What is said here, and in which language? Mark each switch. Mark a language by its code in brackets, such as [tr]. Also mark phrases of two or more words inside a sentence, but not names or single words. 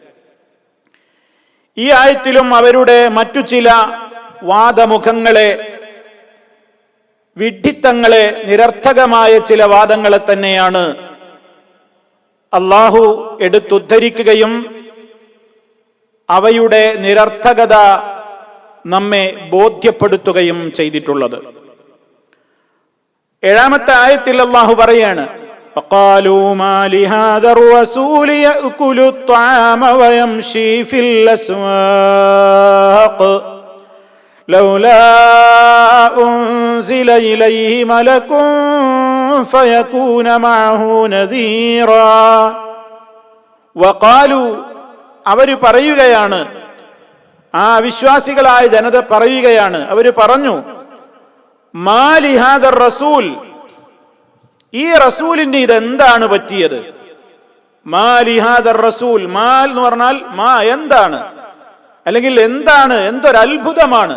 [ml] ഈ ആയത്തിലും അവരുടെ മറ്റു ചില വാദമുഖങ്ങളെ, വിഡ്ഢിത്തങ്ങളെ, നിരർത്ഥകമായ ചില വാദങ്ങളെ തന്നെയാണ് അല്ലാഹു എടുത്തുദ്ധരിക്കുകയും അവയുടെ നിരർത്ഥകത നമ്മെ ബോധ്യപ്പെടുത്തുകയും ചെയ്തിട്ടുള്ളത്. 7-ാമത്തെ ആയത്തിൽ അല്ലാഹു പറയാണ്, [ar] وقالوا ما لهذا الرسول يأكل الطعام ويمشي في الأسواق لولا أنزل إليه ملك فيكون معه نذيرا. وقالوا, [ml] അവർ പറയുകയാണ്, ആ വിശ്വാസികളായ ജനത പറയുകയാണ്, അവർ പറഞ്ഞു, [ar] ما لهذا الرسول, [ml] ഈ റസൂലിന് ഇതെന്താണ് പറ്റിയത്? [ar] ما لهذا الرسول, [ml] മാൽ എന്ന് പറഞ്ഞാൽ മാ, എന്താണ്, അല്ലെങ്കിൽ എന്താണ്, എന്തൊരത്ഭുതമാണ്.